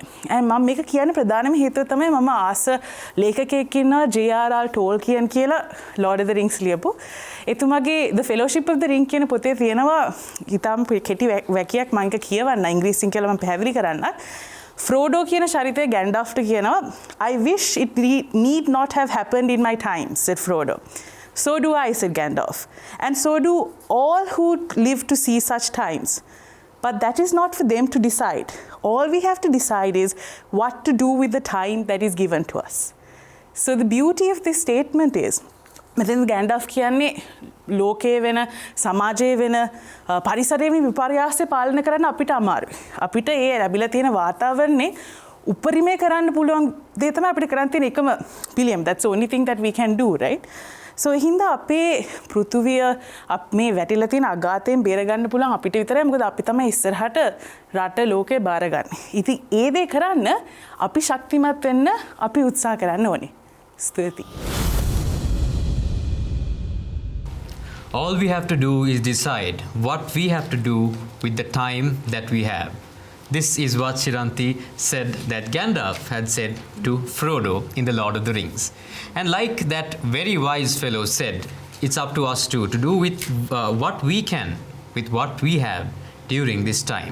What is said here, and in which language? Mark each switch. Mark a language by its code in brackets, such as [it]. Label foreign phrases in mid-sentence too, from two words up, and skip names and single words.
[si] මම මේක කියන ප්‍රධානම හේතුව තමයි මම ආස ලේඛකයෙක් ඉන්නවා J.R.R. Tolkien කියලා Lord of the Rings ලියපු. එතුමාගේ The Fellowship of the Ring කියන පොතේ තියෙනවා ඊටම කෙටි වැකියක් මම කියවන්න ඉංග්‍රීසියෙන් කියලා මම පැහැදිලි කරන්න. [en] Frodo [si] කියන චරිතය Gandalfට කියනවා [en] I wish it need not have happened in my time, said Frodo. So do I, said Gandalf. And so do all who live to see such times. But that is not for them to decide. All we have to decide is what to do with the time that is given to us. So the beauty of this statement is, [si] මෙතන Gandalf කියන්නේ ලෝකයේ වෙන සමාජයේ වෙන පරිසරයේ විපර්යාසය පාලනය කරන්න අපිට අමාරුයි. අපිට ඒ ලැබිලා තියෙන වාතාවරණේ උපරිමය කරන්න පුළුවන් දේ තමයි අපිට කරන්න තියෙන එකම පිළියම. [en] That's the only thing that we can do, right? [si] සෝ හින්දා අපේ පෘථුවිය මේ වැටිලා තියෙන අගාතයෙන් බේරගන්න පුළුවන් අපිට විතරයි. මොකද අපි තමයි ඉස්සරහට රට ලෝකේ බාරගන්නේ. ඉතින් ඒ දේ කරන්න අපි ශක්තිමත් වෙන්න අපි උත්සාහ කරන්න ඕනේ. ස්තුතියි. [en] All we have to do is decide what we have to do with the time that we have. This is what Shiranti said that Gandalf had said to Frodo in The Lord of the Rings. And like that very wise fellow said, it's up to us too to do with what we can, with what we have during this time.